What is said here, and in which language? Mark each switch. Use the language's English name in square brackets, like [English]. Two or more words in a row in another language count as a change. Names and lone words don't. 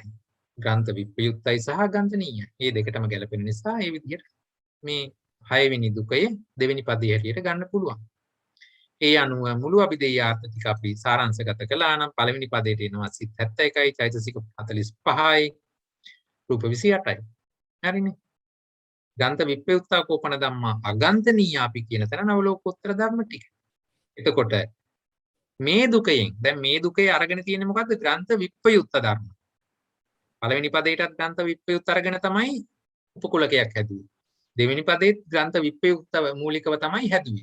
[Sinhala] ග්‍රන්ථ විප්‍රයුක්තයි සහ අගන්තනීයයි. මේ දෙකටම ගැලපෙන නිසා මේ විදිහට මේ 6 වෙනි දුකයේ දෙවෙනි පදයේ හැටියට ගන්න පුළුවන්. ඒ අනුව මුළු අභිධේයාර්ථ ටික අපි සාරාංශගත කළා නම් පළවෙනි පදයට එනවා සිත් 71යි චෛතසික 45යි රූප 28යි. හරිනේ. [Pali] ගන්ත විප්‍රයුක්තා කෝපන ධම්මා අගන්තනීයාපි [Sinhala] කියන තැන නවලෝකෝත්තර ධර්ම ටික. එතකොට මේ දුකයෙන් දැන් මේ දුකේ අරගෙන තියෙන්නේ මොකද්ද? ග්‍රන්ථ විප්‍රයුක්ත ධර්ම. පළවෙනි පදයටත් ග්‍රන්ථ විප්‍රයුක්ත අරගෙන තමයි උපකුලකයක් හැදුවේ. දෙවෙනි පදයේත් ග්‍රන්ථ විප්‍රයුක්ත මූලිකව තමයි හැදුවේ.